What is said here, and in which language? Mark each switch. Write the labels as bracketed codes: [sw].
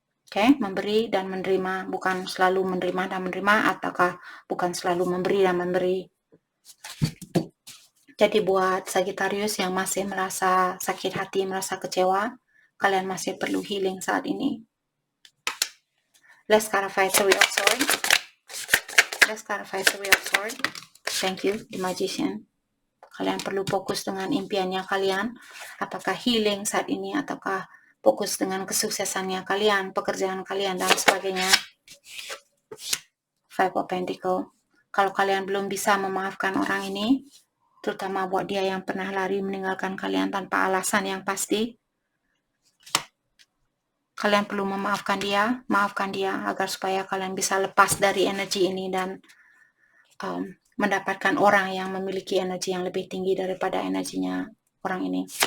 [id] Oke, memberi dan menerima, bukan selalu menerima dan menerima, ataukah bukan selalu memberi dan memberi. Jadi buat Sagittarius yang masih merasa sakit hati, merasa kecewa, kalian masih perlu healing saat ini. [en] Let's clarify Three of Swords. Let's clarify Three of Swords. Thank you, the Magician. [id] Kalian perlu fokus dengan impiannya kalian, apakah healing saat ini, ataukah fokus dengan kesuksesannya kalian, pekerjaan kalian, dan sebagainya. Five of Pentacles. Kalau kalian belum bisa memaafkan orang ini, terutama buat dia yang pernah lari meninggalkan kalian tanpa alasan yang pasti, kalian perlu memaafkan dia, maafkan dia, agar supaya kalian bisa lepas dari energi ini dan mendapatkan orang yang memiliki energi yang lebih tinggi daripada energinya orang ini.